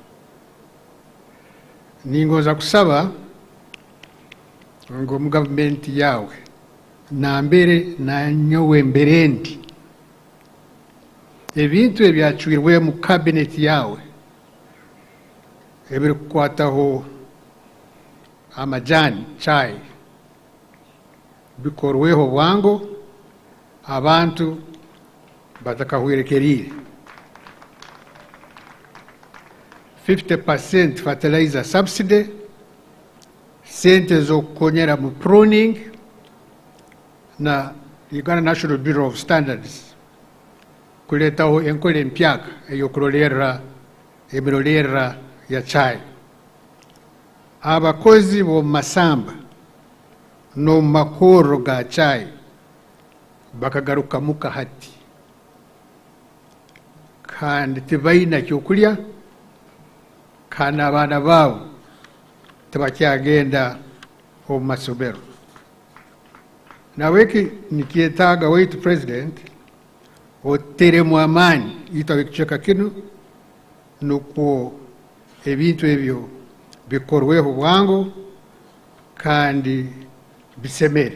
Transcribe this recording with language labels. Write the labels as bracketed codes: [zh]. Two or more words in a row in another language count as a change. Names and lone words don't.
[ttj] Ningoza kusaba ngo mu government yawe nambere na nyowe mberendi ebintu ebyachwirwe mu cabinet yawe ebiri kukwataho amajani chai bikorweho bwango abantu batakahwerekerire. 50% [en] fertilizer subsidy, [ttj] sente zokukonyera mu pruning na Uganda National Bureau of Standards kuletaho enkola empyaka eyokulolera emirolera ya chai. Abakozi bo masamba no makoro ga chai bakagaruka muka hati kandi tibaina kyokulya kana abana babo tebakyagenda omu masomero. Naweki nikietaga waitu president oteremu amaani itawe kicheka kinu nuko ebintu ebyo bikorweho bwango kandi bisemere.